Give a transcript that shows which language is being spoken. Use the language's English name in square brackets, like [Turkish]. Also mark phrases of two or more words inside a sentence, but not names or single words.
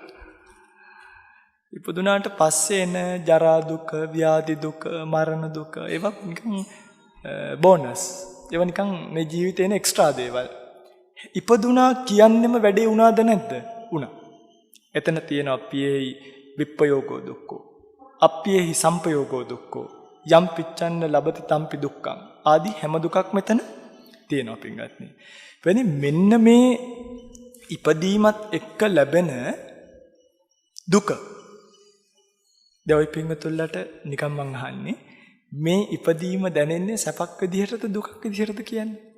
[Sinhala] ඉපදුනාට පස්සේ එන ජරා දුක, ව්‍යාධි දුක, මරණ දුක ඒවා නිකන් බෝනස්. ඒවා නිකන් මේ ජීවිතේන එක්ස්ට්‍රා දේවල්. ඉපදුනා කියන්නෙම වැඩේ වුණාද නැද්ද? වුණා. එතන තියෙන [Pali] අප්පියේහි විප්පයෝගෝ දුක්ඛෝ. අප්පියේහි සම්පයෝගෝ දුක්ඛෝ. යම් පිච්ඡන්න ලබති තම්පි දුක්ඛං. [Sinhala] ආදී හැම දුකක් මෙතන තියෙනවා පින්වත්නි. වෙන්නේ මෙන්න මේ ඉපදීමත් එක්ක ලැබෙන දුක. දැන් ඔය පින්වතුන්ලට නිකන් මං අහන්නේ මේ ඉපදීම දැනෙන්නේ සැපක් විදිහටද දුකක් විදිහටද කියන්නේ?